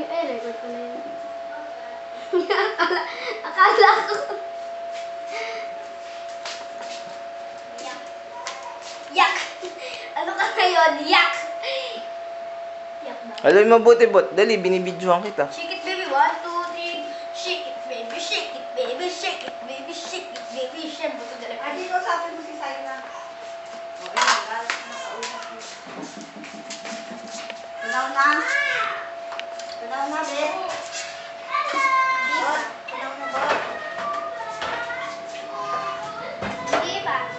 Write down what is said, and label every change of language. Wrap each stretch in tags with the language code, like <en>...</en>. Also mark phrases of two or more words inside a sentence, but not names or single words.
<tl>record ko na yun. Akala ko. Yak. Yak. Ano ka ngayon? Yak. Yak ba? Alam mo mabuti, bot. Dali, binibidyohan kita.</tl> <en>Shake it, baby. 1, 2, 3. Shake it, baby. Shake it, baby. Shake it, baby. Shake it, baby.</en> <tl>Siyempre, ito dali. Adi ko, sabi mo si Sayna. O, ayun, galit na kausap mo. Tunaw na. Tunaw na, be. Bot, tunaw na, bot. Hindi ba?</tl>